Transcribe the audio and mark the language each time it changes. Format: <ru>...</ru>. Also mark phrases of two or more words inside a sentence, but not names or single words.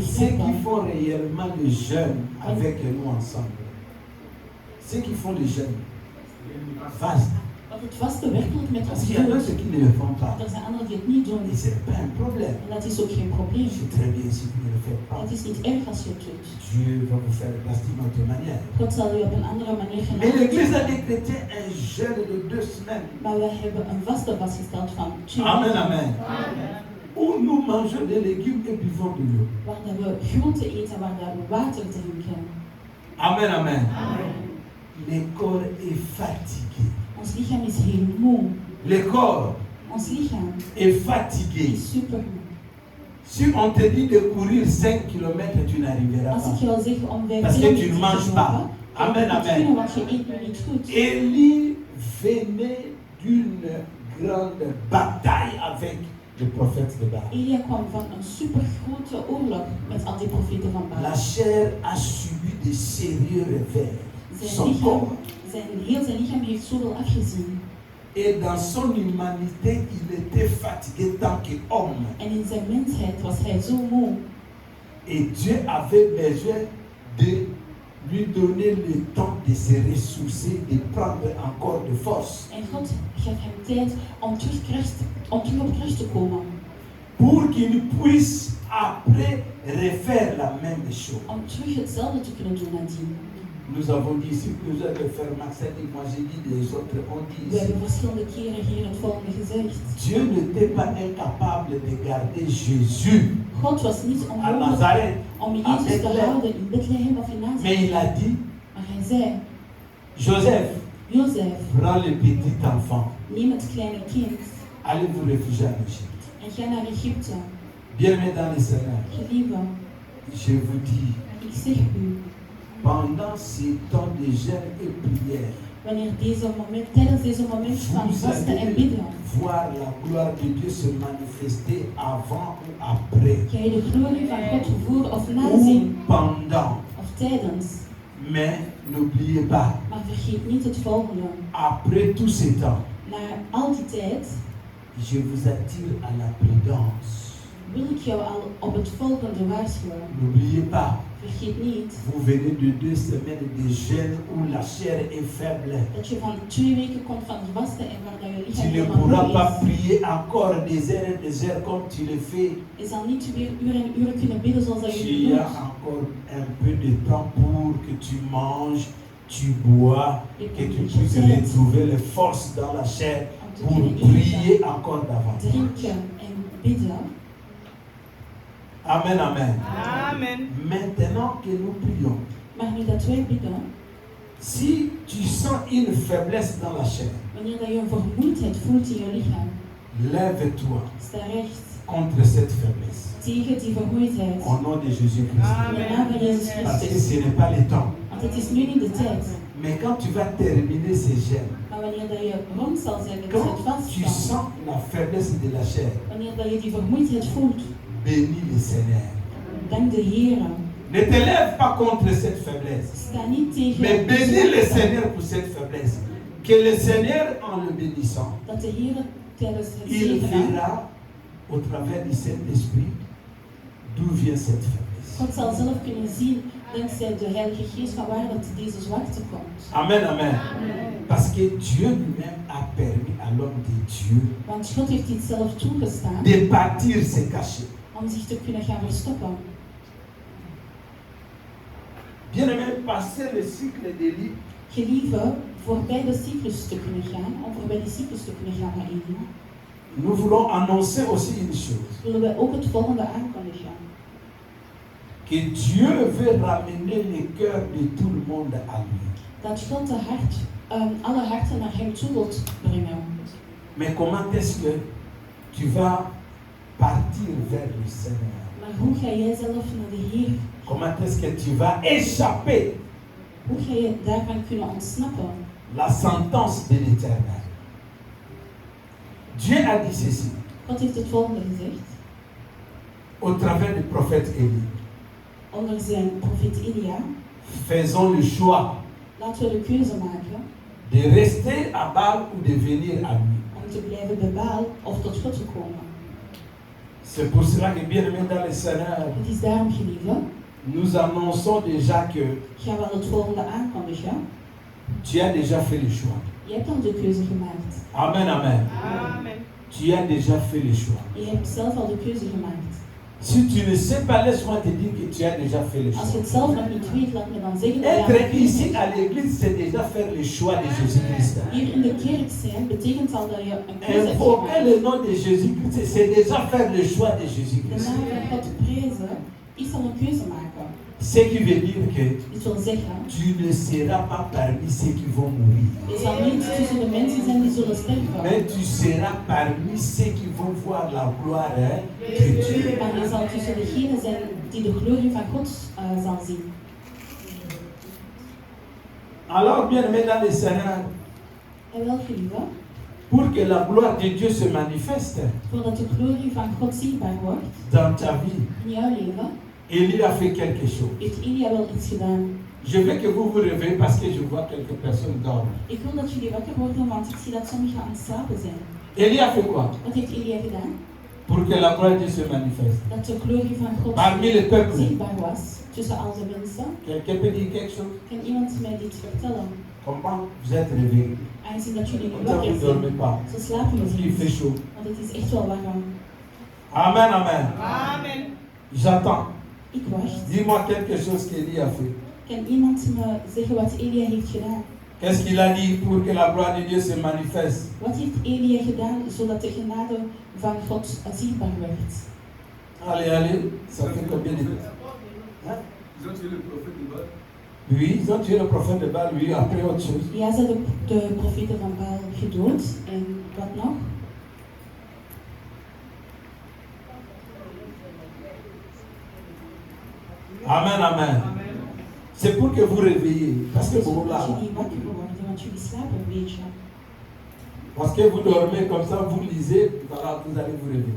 <fr>Ceux qui</fr> <nl>begrijpen.</nl> <fr>font réellement le jeûne avec nous ensemble, ceux qui font le jeûne,</fr> <nl>vaste. Wat het vaste werkelijk met</nl> <fr>Parce</fr> <nl>ons</nl> <fr>qu'il y en a</fr> <nl>doet,</nl> <fr>ceux qui ne le font pas.</fr> <nl>er zijn anderen die het niet doen.</nl> <fr>Et ce n'est pas un problème.</fr> <nl>En dat is ook geen probleem.</nl> <fr>C'est très bien si vous ne le faites pas.</fr> <nl>Het is niet erg als je het doet.</nl> <fr>Dieu va vous faire grâce d'une autre manière.</fr> <nl>God zal je op een andere manier</nl> <fr>Mais</fr> <nl>genade</nl> <fr>l'église a</fr> <nl>geven.</nl> <fr>des chrétiens un jeûne de 2 semaines.</fr> <nl>Maar wij hebben een vaste vastgesteld van 2 Amen, weken, amen.</nl> <fr>Où nous mangeons des légumes et buvons de l'eau.</fr> <nl>waar dat we groenten eten, waar dat we water drinken.</nl> <fr>Amen, amen. Le corps est fatigué.</fr> <nl>Ons lichaam is heel moe.</nl> <fr>Le corps</fr> <nl>Ons lichaam</nl> <fr>est fatigué.</fr> <nl>is super moe.</nl> <fr>Si on te dit de courir 5 km, tu n'arriveras</fr> <nl>Als ik</nl> <fr>pas.</fr> <nl>jou zeg om 5</nl> <fr>Parce que tu ne</fr> <nl>kilometer</nl> <fr>manges</fr> <nl>te</nl> <fr>pas.</fr> <nl>lopen, Amen, dan moet je amen. doen, want je eet nu niet goed.</nl> <fr>Élie venait d'une grande bataille avec le prophète de Baal.</fr> <nl>Elia kwam van een super grote oorlog met al die profeten van</nl> <fr>La</fr> <nl>Baal.</nl> <fr>chair a subi de sérieux revers.</fr> <nl>Zijn</nl> <fr>Son</fr> <nl>lichaam,</nl> <fr>corps.</fr> <nl>heel zijn lichaam heeft zoveel afgezien.</nl> <fr>Et dans son humanité, il était fatigué tant qu'homme.</fr> <nl>En in zijn mensheid was hij zo moe.</nl> <fr>Et Dieu avait besoin de lui donner le temps de se ressourcer, de prendre encore de force.</fr> <nl>En God gaf hem tijd om terug op kracht te komen.</nl> <fr>Pour qu'il puisse après refaire la même chose.</fr> <nl>Om terug hetzelfde te kunnen doen nadien.</nl> <fr>Nous avons dit ici plusieurs de frères Max et moi j'ai dit les autres ont dit</fr> <nl>We</nl> <fr>ici.</fr> <nl>hebben verschillende keren hier het volgende gezegd.</nl> <fr>Dieu n'était pas incapable de garder Jésus</fr> <nl>God was niet</nl> <fr>à</fr> <nl>onmogelijk</nl> <fr>Nazareth.</fr> <nl>om</nl> <fr>à</fr> <nl>Jezus te</nl> <fr>Bethléem.</fr> <nl>houden in Bethlehem of in</nl> <fr>Mais</fr> <nl>Nazareth.</nl> <fr>il a dit,</fr> <nl>Maar hij zei,</nl> <fr>Joseph,</fr> <nl>Jozef,</nl> <fr>prends le petit enfant,</fr> <nl>neem het kleine kind</nl> <fr>allez vous réfugier en Égypte.</fr> <nl>en ga naar Egypte.</nl> <fr>Bien-aimés dans le Seigneur,</fr> <nl>Gelieve,</nl> <fr>je vous dis,</fr> <nl>ik zeg u,</nl> <fr>pendant ces temps de jeûne et prière,</fr> <nl>tijdens deze moment van</nl> <fr>vous</fr> <nl>vasten en</nl> <fr>allez</fr> <nl>bidden,</nl> <fr>voir la gloire de Dieu se manifester avant ou après.</fr> <nl>ga je de glorie van God voeren of</nl> <fr>Ou</fr> <nl>nazien,</nl> <fr>pendant.</fr> <nl>of tijdens.</nl> <fr>Mais n'oubliez pas,</fr> <nl>Maar vergeet niet het volgende.</nl> <fr>après tout ce temps,</fr> <nl>Na al die tijd</nl> <fr>je vous attire à la prudence.</fr> <nl>wil ik jou al op het volgende waarschuwen.</nl> <fr>N'oubliez pas,</fr> <nl>Vergeet niet</nl> <fr>vous venez de 2 semaines de jeûne où la chair est faible.</fr> <nl>dat je van 2 weken komt van vasten en waar dat je</nl> <fr>Tu</fr> <nl>lichaam</nl> <fr>ne</fr> <nl>helemaal</nl> <fr>pourras</fr> <nl>moe</nl> <fr>pas</fr> <nl>is.</nl> <fr>prier encore des heures comme tu le fais.</fr> <nl>Je zal niet weer uren en uren kunnen bidden zoals dat je nu</nl> <fr>Tu</fr> <nl>doet.</nl> <fr>as encore un peu de temps pour que tu manges, tu bois, que tu puisses retrouver les forces dans la chair pour prier encore davantage.</fr> <nl>Drinken en bidden. Amen, amen. Amen.</nl> <fr>Maintenant que nous prions,</fr> <nl>Maar nu dat wij bidden,</nl> <fr>si tu sens une faiblesse dans la chair,</fr> <nl>wanneer dat je een vermoeidheid voelt in je lichaam,</nl> <fr>lève-toi</fr> <nl>sta recht</nl> <fr>contre cette faiblesse.</fr> <nl>tegen die vermoeidheid.</nl> <fr>Au nom de Jésus-Christ.</fr> <nl>In de naam van Jezus</nl> <fr>Parce que</fr> <nl>Christus.</nl> <fr>ce n'est pas le temps.</fr> <nl>Want het is nu niet de tijd.</nl> <fr>Mais quand tu vas terminer ces jeûnes,</fr> <nl>Maar wanneer dat je rond zal zijn met</nl> <fr>quand</fr> <nl>het</nl> <fr>tu</fr> <nl>vasten,</nl> <fr>sens la faiblesse de la chair,</fr> <nl>wanneer dat je die vermoeidheid voelt,</nl> <fr>bénis le Seigneur.</fr> <nl>dank de Heer.</nl> <fr>Ne te lève pas contre cette faiblesse,</fr> <nl>Sta niet tegen</nl> <fr>mais bénis le</fr> <nl>deze</nl> <fr>Seigneur pour cette faiblesse. Que le Seigneur, en le bénissant,</fr> <nl>dat de Heer tijdens het</nl> <fr>il</fr> <nl>zegenen,</nl> <fr>verra au travers du Saint-Esprit d'où vient cette faiblesse.</fr> <nl>God zal zelf kunnen zien, dankzij de Heilige Geest, van waar dat deze zwakte komt. Amen, amen.</nl> <fr>Parce que Dieu lui-même a permis à l'homme de Dieu</fr> <nl>Want God heeft dit zelf toegestaan</nl> <fr>de partir se cacher.</fr> <nl>om zich te kunnen gaan verstoppen.</nl> <fr>Bien-aimé, passer le cycle de vie,</fr> <nl>Gelieve, voorbij de cyclus te kunnen gaan, om voorbij die cyclus te kunnen gaan met Elia,</nl> <fr>nous voulons annoncer aussi une chose.</fr> <nl>willen wij ook het volgende aankondigen.</nl> <fr>Que Dieu veut ramener le cœur de tout le monde à lui.</fr> <nl>Dat God alle harten naar hem toe wilt brengen.</nl> <fr>Mais comment est-ce que tu vas partir vers le Seigneur?</fr> <nl>Maar hoe ga jij zelf naar de Heer?</nl> <fr>Comment est-ce que tu vas échapper</fr> <nl>Hoe ga je daarvan kunnen ontsnappen?</nl> <fr>la sentence de l'Éternel? Dieu a dit ceci</fr> <nl>God heeft het volgende gezegd.</nl> <fr>au travers du prophète Élie.</fr> <nl>Onder zijn profeet Elia,</nl> <fr>Faisons le choix</fr> <nl>laten we de keuze maken</nl> <fr>de rester à Baal ou de venir à lui.</fr> <nl>om te blijven bij Baal of tot God te komen.</nl> <fr>C'est pour cela que, bien aimé dans le Seigneur,</fr> <nl>Het is daarom, geliefde,</nl> <fr>nous annonçons déjà que</fr> <nl>gaan we het volgende aankondigen.</nl> <fr>tu as déjà fait le choix.</fr> <nl>Je hebt al de keuze gemaakt. Amen, amen. Amen.</nl> <fr>Tu as déjà fait le choix.</fr> <nl>Je hebt zelf al de keuze gemaakt.</nl> <fr>Si tu ne sais pas, laisse-moi te dire que tu as déjà fait le</fr> <nl>Als je</nl> <fr>choix.</fr> <nl>het zelf nog niet weet, laat me dan zeggen dat je al</nl> <fr>Être</fr> <nl>de keuze</nl> <fr>ici</fr> <nl>hebt.</nl> <fr>à l'église, c'est déjà faire le choix de Jésus-Christ.</fr> <nl>Hier in de kerk zijn betekent al dat je een keuze hebt</nl> <fr>Invoquer</fr> <nl>gemaakt.</nl> <fr>le nom de Jésus-Christ, c'est déjà faire le choix de</fr> <nl>De</nl> <fr>Jésus-Christ.</fr> <nl>naam van God prezen is al een keuze maken.</nl> <fr>Ce qui veut dire que</fr> <nl>Dit wil zeggen,</nl> <fr>tu ne seras pas parmi ceux qui vont mourir,</fr> <nl>je zal niet tussen de mensen zijn die zullen sterven.</nl> <fr>mais tu seras parmi ceux qui vont voir la gloire de Dieu.</fr> <nl>Maar je zal tussen degenen zijn die de glorie van God zal zien.</nl> <fr>Alors, bien aimé dans le Seigneur,</fr> <nl>En wel, geliefde,</nl> <fr>pour que la gloire de Dieu se manifeste</fr> <nl>voordat de glorie van God zichtbaar wordt</nl> <fr>dans ta vie,</fr> <nl>in jouw leven,</nl> <fr>Élie a fait quelque chose.</fr> <nl>heeft Elia wel iets gedaan.</nl> <fr>Je veux que vous vous réveillez parce que je vois quelques personnes dormir.</fr> <nl>Ik wil dat jullie wakker worden, want ik zie dat sommigen aan het slapen zijn.</nl> <fr>Élie a fait quoi?</fr> <nl>Wat heeft Elia gedaan?</nl> <fr>Pour que la gloire de Dieu se manifeste.</fr> <nl>Dat de glorie van God</nl> <fr>Parmi le peuple.</fr> <nl>zichtbaar was tussen al de mensen.</nl> <fr>Quelqu'un peut dire quelque chose?</fr> <nl>Kan iemand mij dit vertellen?</nl> <fr>Comment vous êtes réveillés?</fr> <nl>Aangezien dat jullie nu</nl> <fr>Comme ça,</fr> <nl>wakker</nl> <fr>vous ne dormez</fr> <nl>zijn.</nl> <fr>pas.</fr> <nl>Zo slapen we</nl> <fr>Parce qu'il fait</fr> <nl>niet.</nl> <fr>chaud.</fr> <nl>Want het is echt wel warm. Amen, amen. Amen.</nl> <fr>J'attends.</fr> <nl>Ik wacht.</nl> <fr>Dis-moi quelque chose qu'Élie a fait.</fr> <nl>Kan iemand me zeggen wat Elia heeft gedaan?</nl> <fr>Qu'est-ce qu'il a dit pour que la gloire de Dieu se manifeste?</fr> <nl>Wat heeft Elia gedaan zodat de genade van God zichtbaar werd?</nl> <fr>Allez, allez, ça fait combien de temps? Hein? Ils ont tué le prophète de Baal. Oui, ils ont tué le prophète de Baal, oui, après autre chose.</fr> <nl>Ja, ze hebben de profeten van Baal gedood. En wat nog? Amen, amen.</nl> <fr>C'est pour que vous réveillez. Parce que vous là.</fr> <nl>Jullie wakker worden, want jullie slapen een beetje.</nl> <fr>Parce que vous dormez comme ça, vous lisez, voilà, vous allez vous réveiller.</fr>